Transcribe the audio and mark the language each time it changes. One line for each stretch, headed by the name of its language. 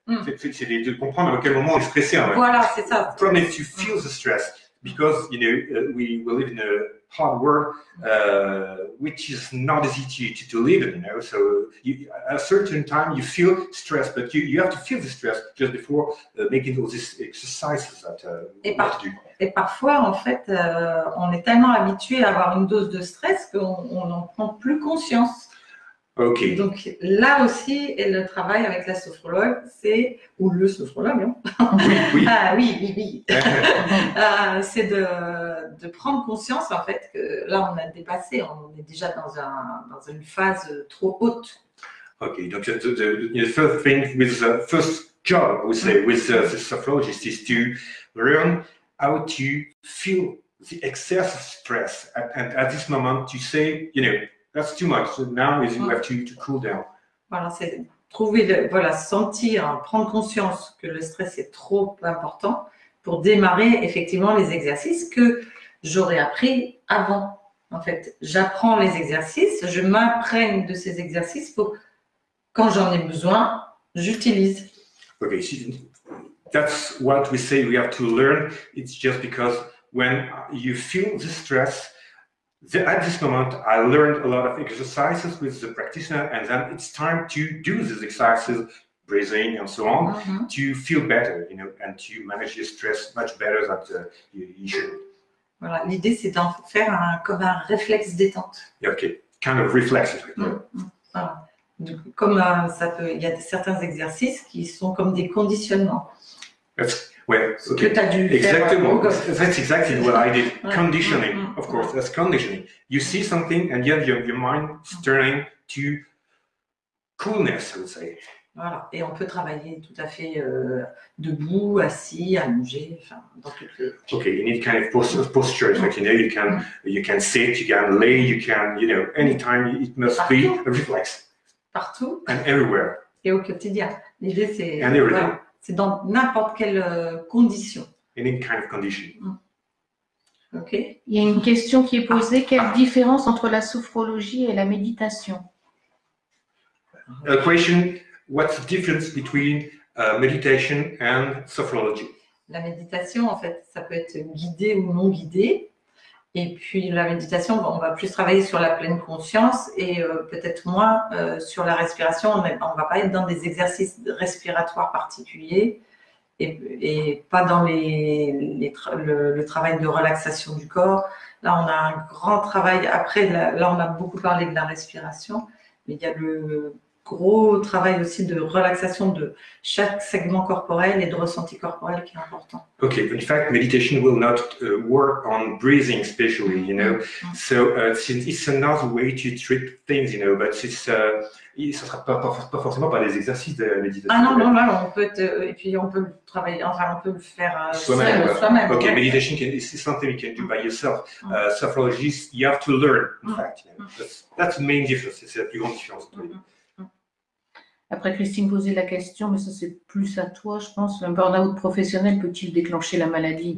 French: C'est de comprendre à quel moment on est stressé. Voilà, c'est ça.
English: The problem is to feel the stress because we live in a hard world which is not easy to live in. So at a certain time you feel stress, but you have to feel the stress just before making all these exercises that we have to do.
French: Et parfois, en fait, on est tellement habitué à avoir une dose de stress qu'on n'en prend plus conscience.
English: Okay.
French: Donc là aussi, et le travail avec la sophrologue, ou le sophrologue, hein. Oui. Ah, oui. C'est de prendre conscience en fait que là on a dépassé, on est déjà dans une phase trop haute.
English: Okay, donc the first thing with the first job, I would say, with the sophrologist is to learn how to feel the excess of stress. And at this moment, to say, that's too much. So now you have to cool down.
French: Voilà, c'est trouver, sentir, prendre conscience que le stress est trop important pour démarrer effectivement les exercices que j'aurais appris avant. En fait, j'apprends les exercices, je m'imprègne de ces exercices pour, quand j'en ai besoin, j'utilise.
English: Okay, that's what we say we have to learn. It's just because when you feel the stress, at this moment, I learned a lot of exercises with the practitioner, and then it's time to do these exercises, breathing and so on, to feel better, and to manage your stress much better than you should.
French: Voilà, l'idée c'est d'en faire comme un réflexe détente.
English: Okay, kind of reflex.
French: Voilà. Comme il y a certains exercices qui sont comme des conditionnements.
English: Well, okay.
French: Que tu as dû exactement. faire.
English: That's exactly what I did. Conditioning, of course, that's conditioning. You see something and yet your mind is turning to coolness, I would say.
French: Voilà, et on peut travailler tout à fait debout, assis, allongé, enfin, dans toutes les...
English: Okay, you need kind of posture. Like, you can sit, you can lay, you can, anytime it must be a reflex.
French: Partout.
English: And everywhere.
French: Et au quotidien. L'idée, c'est...
English: And everything.
French: Voilà, c'est dans n'importe quelle condition.
English: Any kind of condition. Ok.
French: Il y a une question qui est posée. Quelle différence entre la sophrologie et la méditation?
English: A question, what's the difference between meditation and sophrology?
French: La méditation, en fait, ça peut être guidé ou non guidé. Et puis la méditation, on va plus travailler sur la pleine conscience et peut-être moins sur la respiration. On ne va pas être dans des exercices respiratoires particuliers et pas dans le travail de relaxation du corps. Là, on a un grand travail. Après, là, on a beaucoup parlé de la respiration, mais il y a le gros travail aussi de relaxation de chaque segment corporel et de ressenti corporel qui est important.
English: Okay, in fact, meditation will not work on breathing, especially, you know. So it's another way to treat things, you know, but
French: ça sera pas forcément par des exercices de méditation. Ah non, non, là, on peut et puis on peut travailler, enfin, on peut le faire soi-même. Okay, ouais.
English: meditation is something you can do by yourself. Sophrology, you have to learn, in fact. You know. That's the main difference.
French: C'est la plus grande différence. Après, Christine posait la question, mais ça c'est plus à toi, je pense. Un burn-out professionnel peut-il déclencher la maladie?